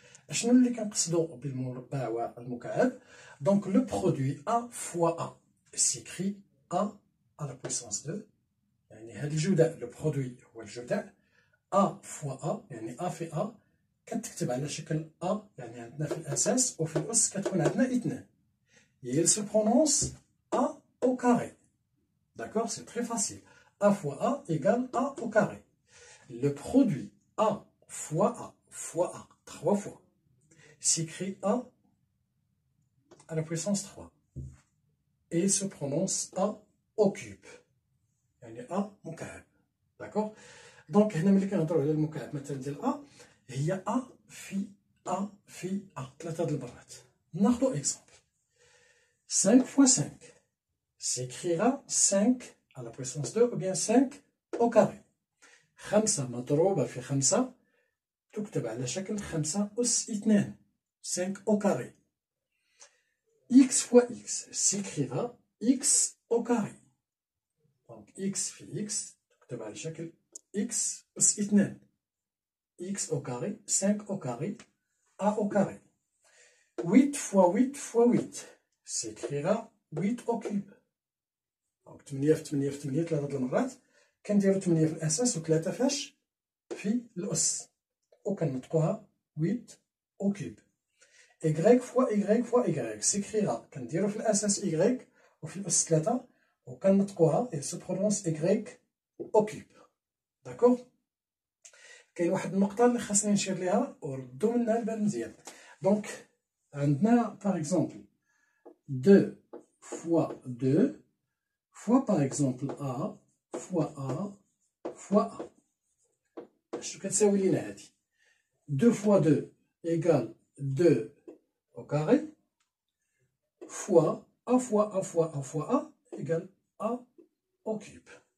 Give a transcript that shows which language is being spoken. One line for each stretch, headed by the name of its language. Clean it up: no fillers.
Arabic: شنو اللي كنقصدوا بالمربع والمكعب؟ دونك
French: لو برودوي ا فوا ا سيكري ا على بويسونس 2،
Arabic: يعني هاد الجداء لو برودوي هو الجداء، ا فوا ا يعني ا في ا كتكتب على شكل ا، يعني عندنا في الاساس، وفي الاس كتكون عندنا 2.
French: il se prononce a au carré. D'accord, c'est très facile. A fois a égale a au carré. Le produit a fois a 3 fois s'écrit a à la puissance 3 et se prononce a au cube.
Arabic: يعني a مكعب. D'accord. دونك هنا ملي كنهضروا على المكعب مثلا ديال a، هي a في a في a 3 د المرات.
French: ناخذ اكزومبل 5 fois 5 s'écrira 5 à la puissance 2 ou bien 5 au carré.
Arabic: 5 مضروبة في 5 تكتب على شكل 5 أس 2،
French: 5 au carré. x fois x s'écrira x au carré. Donc x في x
Arabic: تكتب على شكل
French: x أس 2، x au carré 5 au carré a au carré. 8 fois 8 fois 8 s'écrira 8 au cube.
Arabic: دونك 8 في 8 في 8 3 د المرات، كنديرو 8 في الاساس و3 فاش في الاس، وكنطقوها 8 او كيوب. y فوا y فوا y سيكريرا، كنديرو في الاساس y وفي الاس 3 وكنطقوها
French: il se prononce
Arabic: y او كيوب. داكوغ. كاين واحد النقطه اللي خاصني نشير ليها وردوا منها البال مزيان. دونك عندنا
French: باغ اكزومبل 2 فوا 2 fois par exemple A fois A fois A.
Arabic: شنو كتساوي لينا هادي؟
French: 2 fois 2 égale 2 au carré fois A fois A fois A fois A égale A au cube.